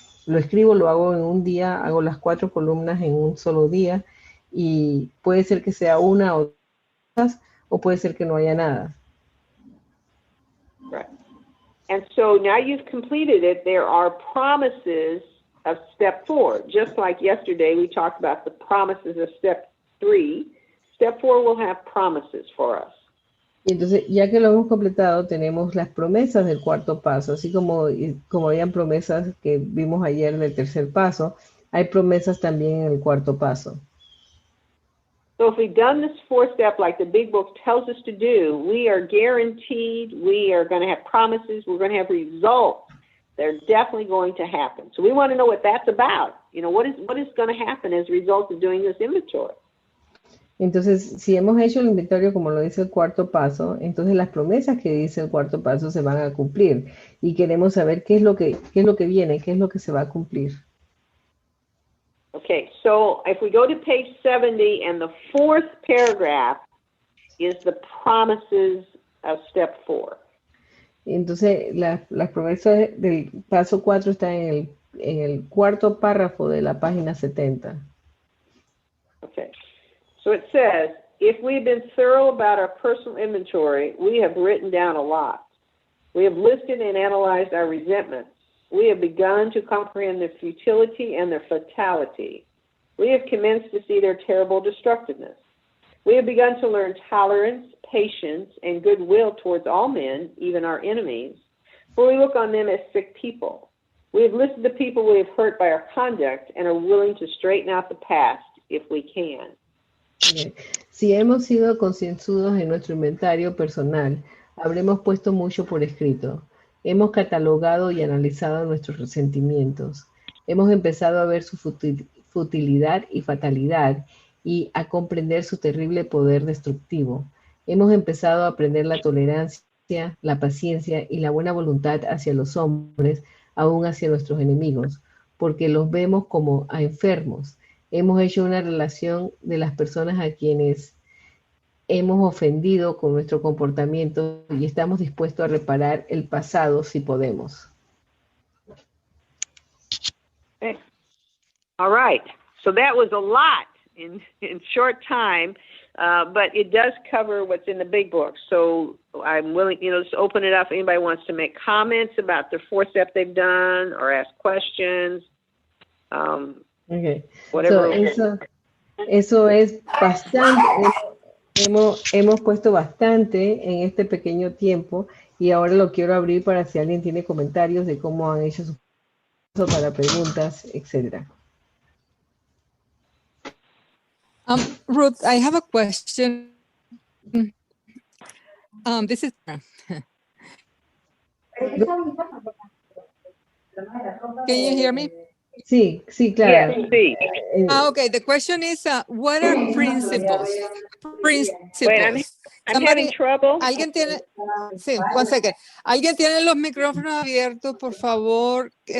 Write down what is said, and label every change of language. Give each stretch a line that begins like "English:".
Spanish: Lo escribo, lo hago en un día, hago las 4 columnas en un solo día y puede ser que sea una o dos o puede ser que no haya nada.
English: Right. And so now you've completed it. There are promises of step 4. Just like yesterday, we talked about the promises of step 3. Step 4 will have promises for us.
Spanish: Y entonces, ya que lo hemos completado, tenemos las promesas del cuarto paso, así como habían promesas que vimos ayer del tercer paso, hay promesas también en el cuarto paso.
English: So if we've done this 4th step like the big book tells us to do, we are guaranteed, we are going to have promises, we're going to have results. They're definitely going to happen. So we want to know what that's about. What is going to happen as a result of doing this inventory?
Spanish: Entonces, si hemos hecho el inventario como lo dice el cuarto paso, entonces las promesas que dice el cuarto paso se van a cumplir. Y queremos saber qué es lo que viene, qué es lo que se va a cumplir.
English: Okay, so if we go to page 70 and the 4th paragraph, is the promises of step 4.
Spanish: Entonces, las promesas del paso 4 están en el cuarto párrafo de la página 70.
English: Okay. So it says, if we've been thorough about our personal inventory, we have written down a lot. We have listed and analyzed our resentments. We have begun to comprehend their futility and their fatality. We have commenced to see their terrible destructiveness. We have begun to learn tolerance, patience, and goodwill towards all men, even our enemies, for we look on them as sick people. We have listed the people we have hurt by our conduct and are willing to straighten out the past if we can. Okay.
Spanish: Si hemos sido concienzudos en nuestro inventario personal, habremos puesto mucho por escrito. Hemos catalogado y analizado nuestros resentimientos. Hemos empezado a ver su futilidad y fatalidad y a comprender su terrible poder destructivo. Hemos empezado a aprender la tolerancia, la paciencia y la buena voluntad hacia los hombres, aún hacia nuestros enemigos, porque los vemos como a enfermos. Hemos hecho una relación de las personas a quienes hemos ofendido con nuestro comportamiento y estamos dispuestos a reparar el pasado si podemos.
English: Okay. All right. So that was a lot in short time, but it does cover what's in the big book. So I'm willing, just open it up if anybody wants to make comments about the 4th step they've done or ask questions. Okay. Whatever.
Spanish: So, eso es bastante. Hemos puesto bastante en este pequeño tiempo y ahora lo quiero abrir para si alguien tiene comentarios de cómo han hecho su paso para preguntas, etc.
English: Ruth, I have a question. This is Can you hear me?
Spanish: Sí, claro. Yes, sí.
English: Okay, the question is, what are principles? Wait, I'm having trouble.
Spanish: ¿Alguien tiene? Sí,
English: one second.
Spanish: ¿Alguien tiene los micrófonos abiertos, por favor?